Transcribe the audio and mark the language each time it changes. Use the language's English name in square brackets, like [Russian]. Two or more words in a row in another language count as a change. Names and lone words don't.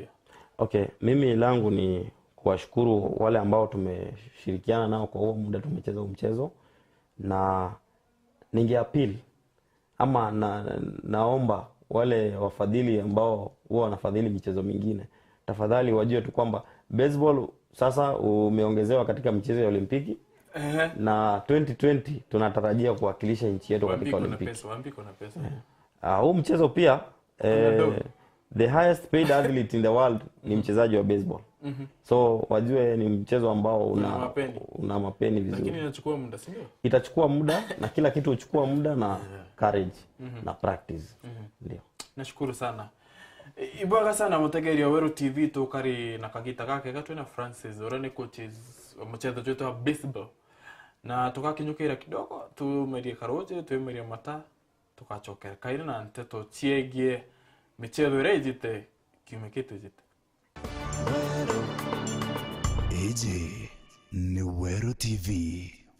[Swahili] Okay, mimi langu ni kuwashukuru wale ambao tumeshirikiana nao kwa huo muda tumecheza mchezo, na ningeappeal ama naomba wale wafadhili ambao huwa wanafadhili michezo mingine, tafadhali wajue tu kwamba baseball sasa umeongezewa katika michezo ya Olimpiki. Na 2020 tunatarajia kuwakilisha nchi yetu katika Olimpiki. Waambiko na pesa. Huu mchezo pia [English] the highest paid athlete in the world [Swahili] ni mchezaji wa baseball. So wajue ni mchezo ambao una mapeni vizuri. Lakini inachukua muda, si ndio? Itachukua muda na kila kitu huchukua muda na courage na practice. Ndio. Nashukuru sana. [Meru] Ibwaga sana mutegeri wa Weru TV tukari na kagita kake gatwena Francis orane coaches [Swahili] mchezo wetu wa baseball. [Meru] Na tukakinyukira kidogo tumerie karoje tumerie mata tukachokera kairi na nteto chiegie michezo rejite kimekitu jite. Weru. Eje ni Weru TV.